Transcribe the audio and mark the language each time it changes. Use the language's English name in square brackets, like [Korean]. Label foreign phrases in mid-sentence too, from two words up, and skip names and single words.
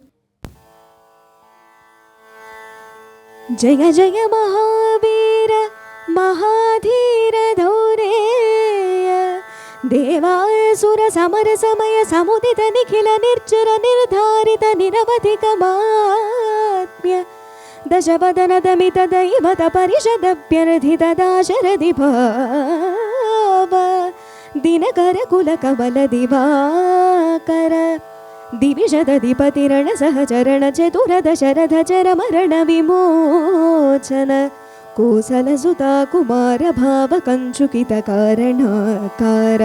[Sanskrit] జయ జయ మహావీర మహాధీర ధౌరేయ దేవాసుర సమర సమయ సముదిత నిఖిల నిర్జర నిర్ధారిత నిరవధిక మాత్మ్య దశవదన దమిత దైవత పరిషదభ్యర్థిత దాశరథి భావ ದಿನಕರ ಕುಲ ಕಮಲ ದಿವಾಕರ ದಿವಿಷದಧಿಪತಿರಣ ಸಹಚರಣ ಚತುರದ ಶರಧ ಚರ ಮರಣ ವಿಮೋಚನ ಕೋಸಲ ಸುತ ಕುಮಾರ ಭಾವ ಕಂಚುಕಿತ ಕಾರಣಕಾರ